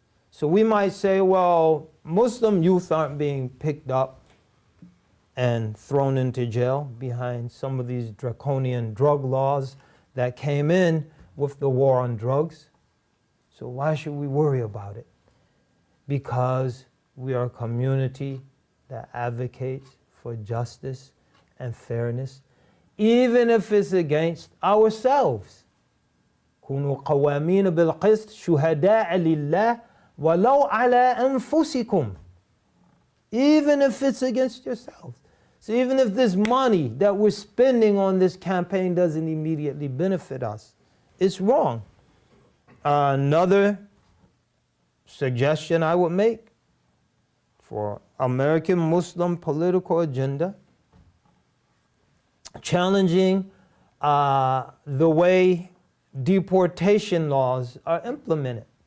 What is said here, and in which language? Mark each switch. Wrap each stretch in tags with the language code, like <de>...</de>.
<en>So we might say, well, Muslim youth aren't being picked up and thrown into jail behind some of these draconian drug laws that came in with the war on drugs. So why should we worry about it? Because we are a community that advocates for justice and fairness, even if it's against ourselves.</en> <ar>كونوا قوامين بالقسط شهداء لله ولو على أنفسكم.</ar> <en>Even if it's against yourselves. So even if this money that we're spending on this campaign doesn't immediately benefit us, it's wrong. Another suggestion I would make for American Muslim political agenda, challenging the way deportation laws are implemented.</en>